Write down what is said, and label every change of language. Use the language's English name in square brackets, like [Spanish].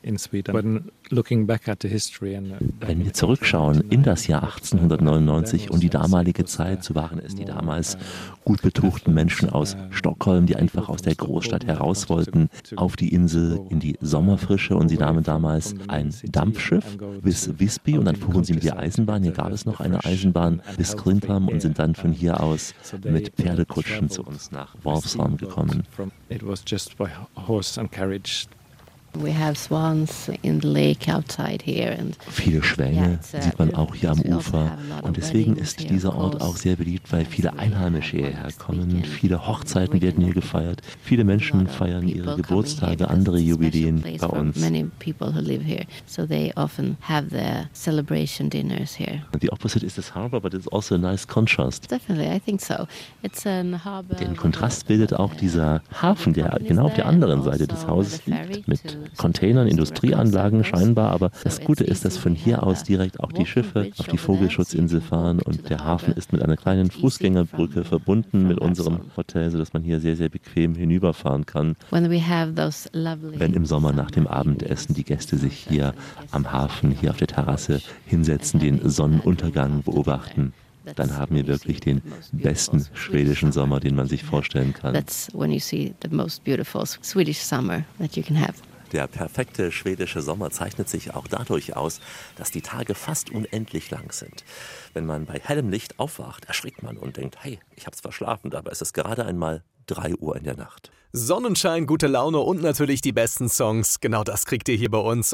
[German] Wenn wir zurückschauen in das Jahr 1899 und die damalige Zeit, so waren es die damals gut betuchten Menschen aus Stockholm, die einfach aus der Großstadt heraus wollten, auf die Insel, in die Sommerfrische, und sie nahmen damals ein Dampfschiff bis Visby und dann fuhren sie mit der Eisenbahn, hier gab es noch eine Eisenbahn, bis Klintham, und sind dann von hier aus mit Pferdekutschen zu uns nach Vivesholm gekommen. [English] We have swans in the lake outside here and [German] viele Schwäne sieht man auch hier am Ufer, und deswegen ist dieser Ort auch sehr beliebt, weil viele Einheimische hierher kommen, viele Hochzeiten werden hier gefeiert, viele Menschen feiern ihre Geburtstage, andere Jubiläen bei uns. [English] Many people who live here, so they often have their celebration dinners here. The opposite is this harbor, but it's also a nice contrast. Definitely, I think so. It's a harbor. [German] Den Kontrast bildet auch dieser Hafen, der genau auf der anderen Seite des Hauses liegt, mit Containern, Industrieanlagen scheinbar, aber das Gute ist, dass von hier aus direkt auch die Schiffe auf die Vogelschutzinsel fahren und der Hafen ist mit einer kleinen Fußgängerbrücke verbunden mit unserem Hotel, sodass man hier sehr, sehr bequem hinüberfahren kann, wenn im Sommer nach dem Abendessen die Gäste sich hier am Hafen, hier auf der Terrasse hinsetzen, den Sonnenuntergang beobachten. Dann haben wir wirklich den besten schwedischen Sommer, den man sich vorstellen kann. [English] That's when you see the most beautiful Swedish summer that you can have. [German] Der perfekte schwedische Sommer zeichnet sich auch dadurch aus, dass die Tage fast unendlich lang sind. Wenn man bei hellem Licht aufwacht, erschrickt man und denkt, hey, ich hab's verschlafen, dabei ist es gerade einmal 3 Uhr in der Nacht. Sonnenschein, gute Laune und natürlich die besten Songs. Genau das kriegt ihr hier bei uns.